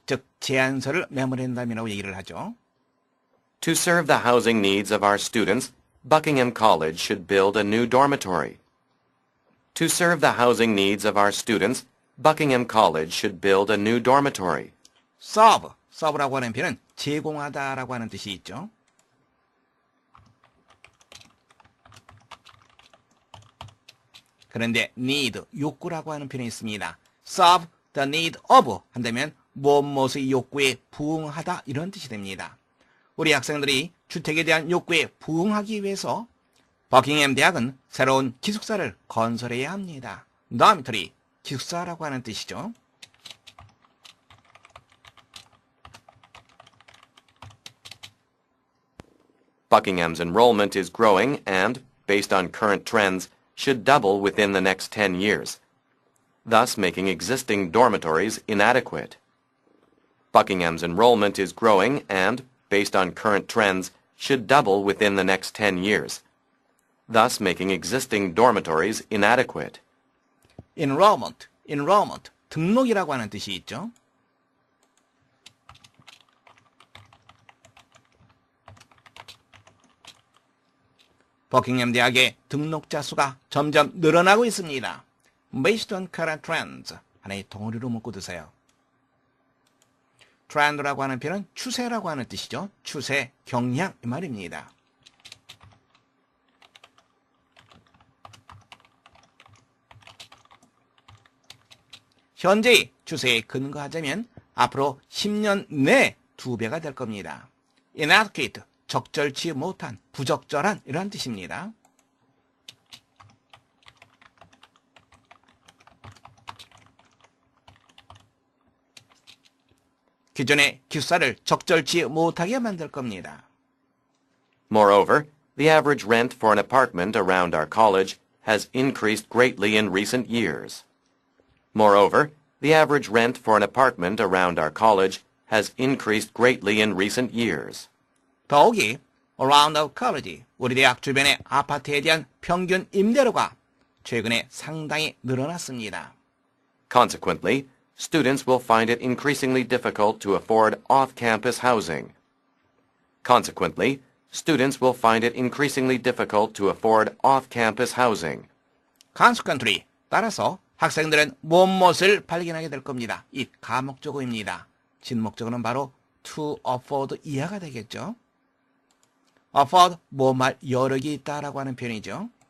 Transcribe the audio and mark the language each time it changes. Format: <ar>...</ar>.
<ko>즉 제안서를 메모랜담이라고 얘기를 하죠.</ko> <en>To serve the housing needs of our students, Buckingham College should build a new dormitory. To serve the housing needs of our students, Buckingham College should build a new dormitory.</en> <ko>serve라고 하는 표현은 제공하다라고 하는 뜻이 있죠. 그런데 need, 욕구라고 하는 표현이 있습니다.</ko> <en>serve the need of</en> <ko>한다면 무엇의 욕구에 부응하다 이런 뜻이 됩니다. 우리 학생들이 주택에 대한 욕구에 부응하기 위해서 버킹엄 대학은 새로운 기숙사를 건설해야 합니다. dormitory, 기숙사라고 하는 뜻이죠.</ko> <en>Buckingham's enrollment is growing and, based on current trends, should double within the next 10 years, thus making existing dormitories inadequate. Buckingham's enrollment is growing and, based on current trends, should double within the next 10 years, thus making existing dormitories inadequate.</en> <ko>enrollment, 등록이라고 하는 뜻이 있죠. 버킹엄 대학의 등록자 수가 점점 늘어나고 있습니다.</ko> <en>Based on current trends,</en> <ko>하나의 덩어리로 묶어두세요. trend라고 하는 표현은 추세라고 하는 뜻이죠. 추세, 경향 이 말입니다. 현재의 추세에 근거하자면 앞으로 10년 내에 2배가 될 겁니다. inadequate, 적절치 못한, 부적절한 이런 뜻입니다. 기존의 기숙사를 적절치 못하게 만들 겁니다.</ko> <en>Moreover, the average rent for an apartment around our college has increased greatly in recent years. Moreover, the average rent for an apartment around our college has increased greatly in recent years.</en> <ko>더욱이</ko> <en>around our college,</en> <ko>우리 대학 주변의 아파트에 대한 평균 임대료가 최근에 상당히 늘어났습니다.</ko> <en>Consequently, students will find it increasingly difficult to afford off-campus housing. Consequently, students will find it increasingly difficult to afford off-campus housing.</en> <ko>Consequently, 따라서 학생들은 무엇을 발견하게 될 겁니다. 이 가목적어입니다. 진목적어는 바로 to afford 이하가 되겠죠. afford, 뭐말 여력이 있다라고 하는 표현이죠.</ko>